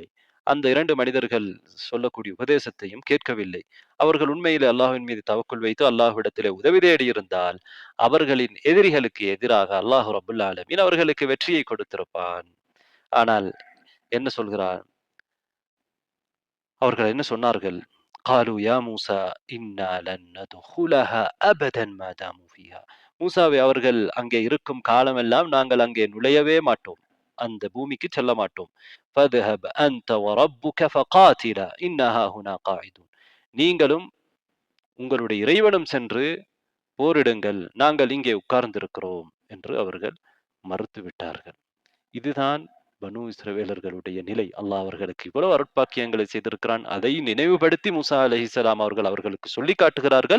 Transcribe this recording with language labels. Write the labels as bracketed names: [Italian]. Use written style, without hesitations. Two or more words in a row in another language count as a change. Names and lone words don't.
[Tamil] அந்த 2 மனிதர்கள் சொல்லக்கூடிய உபதேசத்தையும் கேட்கவில்லை. அவர்கள் உண்மையிலே அல்லாஹ்வின் மீது தவக்குல் வைத்து அல்லாஹ்விடத்திலே உதவி தேடி இருந்தால், அவர்களின் எதிரிகளுக்கு எதிராக [Arabic] الله رب العالمين [Tamil] அவர்களுக்கு வெற்றியை கொடுத்திருப்பான். ஆனால் என்ன சொல்கிறார்? அவர்கள் என்ன சொன்னார்கள்? [Arabic] قالوا يا موسى إنا لن ندخلها أبدا ما داموا فيها. [Tamil] மூசாவே, அவர்கள் அங்கே இருக்கும் காலமெல்லாம் நாங்கள் அங்கே நுழையவே மாட்டோம். அந்த பூமிக்கு செல்ல மாட்டோம். [Arabic] فذهب أنت وربك فقاتلا إنا هاهنا قاعدون. [Tamil] நீங்களும் உங்களுடைய இறைவனும் சென்று போரிடுங்கள், நாங்கள் இங்கே உட்கார்ந்திருக்கிறோம் என்று அவர்கள் மறுத்து விட்டார்கள். இதுதான் பனு இஸ்ரவேலர்களுடைய நிலை. அல்லாஹ் அவர்களுக்கு இவ்வளவு அருட்பாக்கியங்களை செய்திருக்கிறான். அதை நினைவுபடுத்தி மூசா அலைஹிஸ்ஸலாம் அவர்கள் அவர்களுக்கு சொல்லி காட்டுகிறார்கள்.